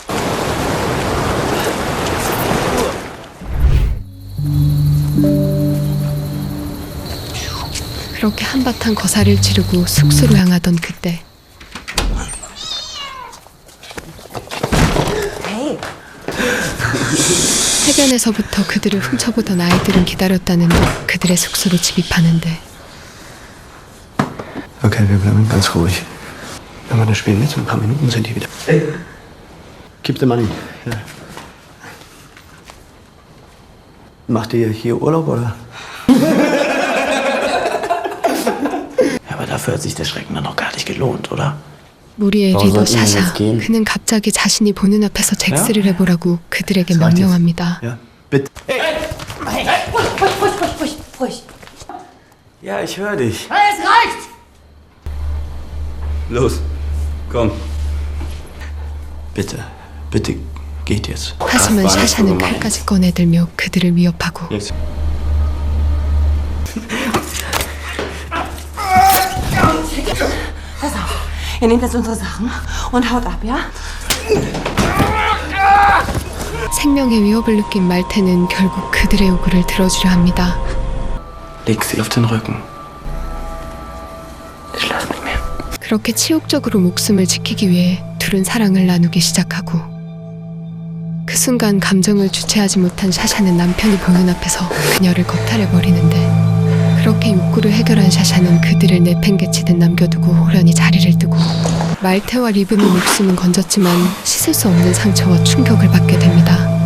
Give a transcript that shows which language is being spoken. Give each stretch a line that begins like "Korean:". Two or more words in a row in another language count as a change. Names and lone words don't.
Korean: 그렇게 한바탕 거사를 치르고 숙소로 향하던 그때 해변에서부터 그들을 훔쳐보던 아이들은 기다렸다는 듯 그들의 숙소로 집입하는데
German: Okay, wir bleiben ganz ruhig. Wenn wir das spielen mit, in ein paar Minuten sind die wieder.
English: Keep the money.
German: Ja. Macht ihr hier Urlaub, oder? Aber dafür hat sich der Schrecken dann noch gar nicht gelohnt, oder?
Korean: 무리의 리더 샤샤. 그는 갑자기 자신이 보는 앞에서 잭스를 해보라고 그들에게 명령합니다.
German: Ja, bitte. Ruhig. Ja, ich höre dich. Es reicht! Los, komm. Bitte, bitte, geht jetzt.
Korean: 하지만 샤샤는 칼까지 꺼내들며 그들을 위협하고
German: Jetzt. Pass auf, ihr nehmt jetzt unsere Sachen und haut ab, ja?
Korean: 생명의 위협을 느낀 말테는 결국 그들의 요구를 들어주려 합니다.
German: Leg sie auf den Rücken. Ich lass nicht mehr.
Korean: 그렇게 치욕적으로 목숨을 지키기 위해 둘은 사랑을 나누기 시작하고 그 순간 감정을 주체하지 못한 샤샤는 남편이 보는 앞에서 그녀를 겁탈해버리는데 그렇게 욕구를 해결한 샤샤는 그들을 내팽개치듯 남겨두고 호련히 자리를 뜨고 말테와 리브는 목숨은 건졌지만 씻을 수 없는 상처와 충격을 받게 됩니다.